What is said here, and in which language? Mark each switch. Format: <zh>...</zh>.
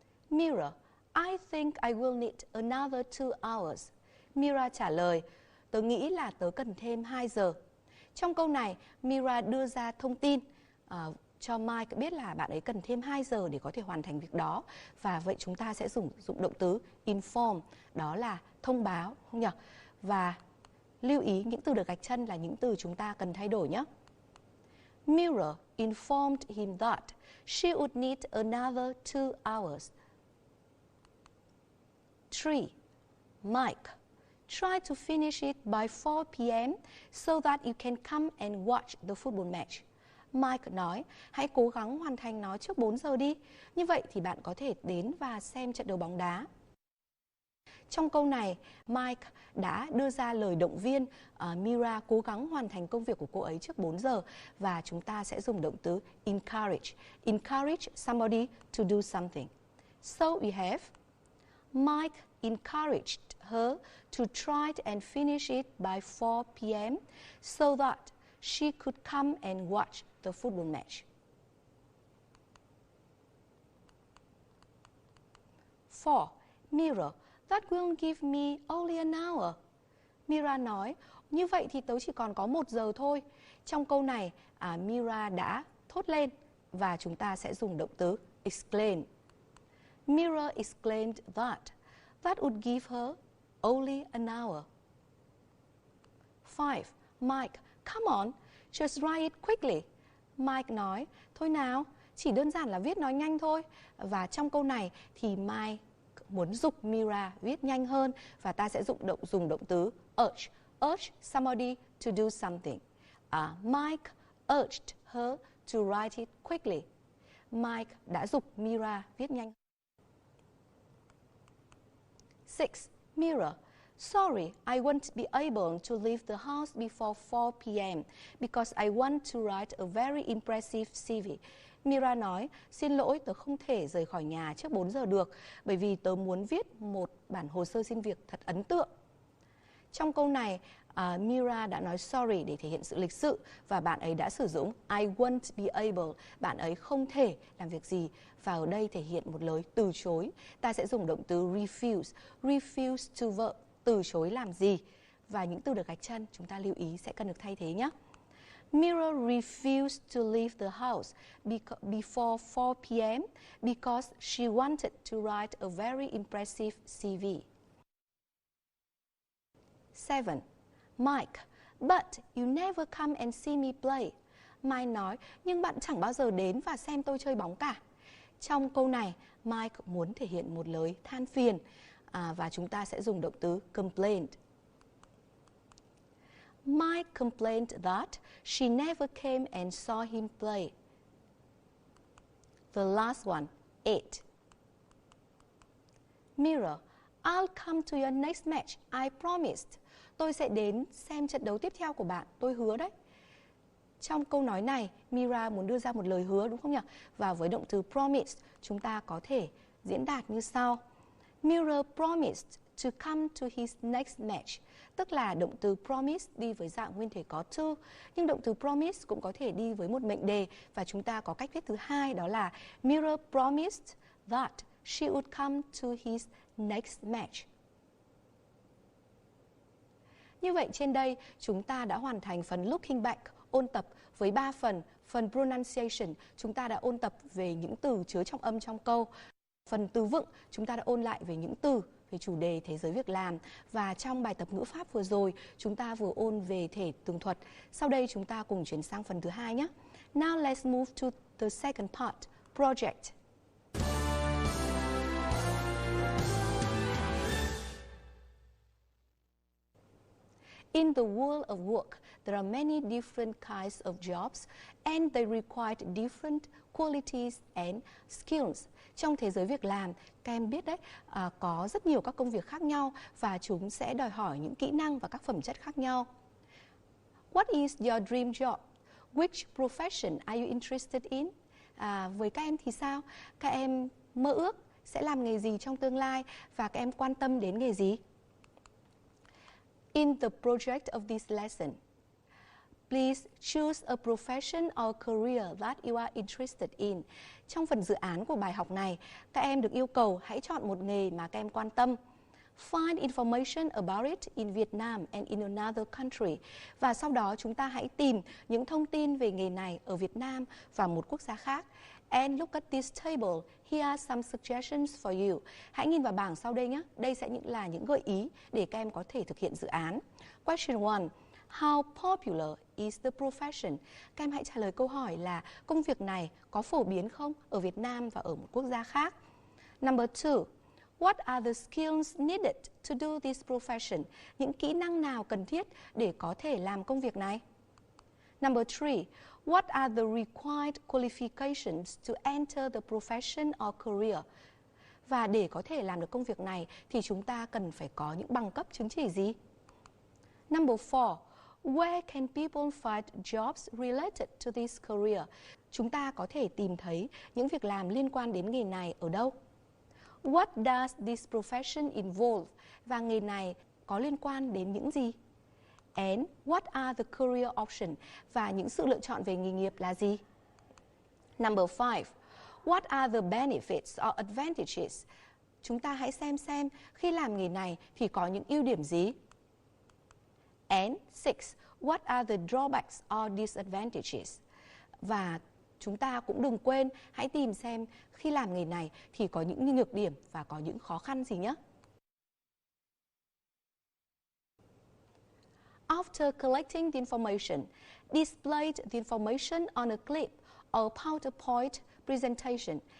<en>Mira, I think I will need another 2 hours.</en> <vi>Mira trả lời, tớ nghĩ là tớ cần thêm 2 giờ. Trong câu này, Mira đưa ra thông tin cho Mike biết là bạn ấy cần thêm 2 giờ để có thể hoàn thành việc đó. Và vậy chúng ta sẽ dùng động từ inform, đó là thông báo, không nhỉ? Và lưu ý những từ được gạch chân là những từ chúng ta cần thay đổi nhé.</vi> <en>Mira informed him that she would need another 2 hours. 3. Mike, try to finish it by 4 p.m. so that you can come and watch the football match.</en> <vi>Mike nói, hãy cố gắng hoàn thành nó trước 4 giờ đi. Như vậy thì bạn có thể đến và xem trận đấu bóng đá. Trong câu này, Mike đã đưa ra lời động viên Mira cố gắng hoàn thành công việc của cô ấy trước 4 giờ và chúng ta sẽ dùng động từ encourage.</vi> <en>Encourage somebody to do something. So we have Mike encouraged her to try and finish it by 4 p.m. so that she could come and watch the football match. 4. Mira, that will give me only an hour.</en> <vi>Mira nói, như vậy thì tớ chỉ còn có 1 giờ thôi. Trong câu này, Mira đã thốt lên và chúng ta sẽ dùng động từ exclaim.</vi> <en>Mira exclaimed that would give her only an hour. 5. Mike, come on, just write it quickly.</en> <vi>Mike nói, thôi nào, chỉ đơn giản là viết nói nhanh thôi. Và trong câu này thì Mike muốn giục Mira viết nhanh hơn và ta sẽ dùng động từ urge.</vi> <en>Urge somebody to do something. Mike urged her to write it quickly.</en> <vi>Mike đã giục Mira viết nhanh.</vi> <en>6. Mira, sorry, I won't be able to leave the house before 4 p.m. because I want to write a very impressive CV.</en> <vi>Mira nói, xin lỗi, tớ không thể rời khỏi nhà trước 4 giờ được bởi vì tớ muốn viết một bản hồ sơ xin việc thật ấn tượng. Trong câu này, Mira đã nói sorry để thể hiện sự lịch sự và bạn ấy đã sử dụng</vi> <en>I won't be able,</en> <vi>bạn ấy không thể làm việc gì và ở đây thể hiện một lời từ chối. Ta sẽ dùng động từ refuse, refuse to verb, từ chối làm gì. Và những từ được gạch chân chúng ta lưu ý sẽ cần được thay thế nhé.</vi> <en>Mira refused to leave the house before 4 p.m. because she wanted to write a very impressive CV. 7. Mike, but you never come and see me play.</en> <vi>Mike nói, nhưng bạn chẳng bao giờ đến và xem tôi chơi bóng cả. Trong câu này, Mike muốn thể hiện một lời than phiền và chúng ta sẽ dùng động từ complained.</vi> <en>Mike complained that she never came and saw him play. The last one, 8. Mira, I'll come to your next match, I promised.</en> <vi>Tôi sẽ đến xem trận đấu tiếp theo của bạn, tôi hứa đấy. Trong câu nói này, Mira muốn đưa ra một lời hứa đúng không nhỉ? Và với động từ promise, chúng ta có thể diễn đạt như sau.</vi> <en>Mira promised to come to his next match.</en> <vi>Tức là động từ promise đi với dạng nguyên thể có to, nhưng động từ promise cũng có thể đi với một mệnh đề và chúng ta có cách viết thứ hai, đó là</vi> <en>Mira promised that she would come to his next match.</en> <vi>Như vậy trên đây chúng ta đã hoàn thành phần looking back, ôn tập với 3 phần. Phần pronunciation chúng ta đã ôn tập về những từ chứa trọng âm trong câu. Phần từ vựng chúng ta đã ôn lại về những từ về chủ đề thế giới việc làm. Và trong bài tập ngữ pháp vừa rồi chúng ta vừa ôn về thể tường thuật. Sau đây chúng ta cùng chuyển sang phần thứ hai nhé.</vi> <en>Now let's move to the second part, project. In the world of work, there are many different kinds of jobs and they require different qualities and skills.</en> <vi>Trong thế giới việc làm, các em biết đấy, có rất nhiều các công việc khác nhau và chúng sẽ đòi hỏi những kỹ năng và các phẩm chất khác nhau.</vi> <en>What is your dream job? Which profession are you interested in?</en> <vi>Với các em thì sao? Các em mơ ước sẽ làm nghề gì trong tương lai và các em quan tâm đến nghề gì?</vi> <en>In the project of this lesson, please choose a profession or career that you are interested in.</en> <vi>Trong phần dự án của bài học này, các em được yêu cầu hãy chọn một nghề mà các em quan tâm.</vi> <en>Find information about it in Vietnam and in another country.</en> <vi>Và sau đó chúng ta hãy tìm những thông tin về nghề này ở Việt Nam và một quốc gia khác.</vi> <en>And look at this table. Here are some suggestions for you.</en> <vi>Hãy nhìn vào bảng sau đây nhé. Đây sẽ là những gợi ý để các em có thể thực hiện dự án.</vi> <en>Question 1. How popular is the profession?</en> <vi>Các em hãy trả lời câu hỏi là công việc này có phổ biến không ở Việt Nam và ở một quốc gia khác.</vi> <en>Number 2.</en> <vi>What are the skills needed to do this profession? Những kỹ năng nào cần thiết để có thể làm công việc này?</vi> <en>Number 3, what are the required qualifications to enter the profession or career?</en> <vi>Và để có thể làm được công việc này thì chúng ta cần phải có những bằng cấp chứng chỉ gì?</vi> <en>Number 4, where can people find jobs related to this career?</en> <vi>Chúng ta có thể tìm thấy những việc làm liên quan đến nghề này ở đâu?</vi> <en>What does this profession involve?</en> <vi>Và nghề này có liên quan đến những gì?</vi> <en>And what are the career options?</en> <vi>Và những sự lựa chọn về nghề nghiệp là gì?</vi> <en>Number 5, what are the benefits or advantages?</en> <vi>Chúng ta hãy xem khi làm nghề này thì có những ưu điểm gì?</vi> <en>And 6, what are the drawbacks or disadvantages?</en> <vi>Và chúng ta cũng đừng quên hãy tìm xem khi làm nghề này thì có những nhược điểm và có những khó khăn gì nhé.</vi> <en>After collecting the information, display the information on a clip or PowerPoint presentation.</en>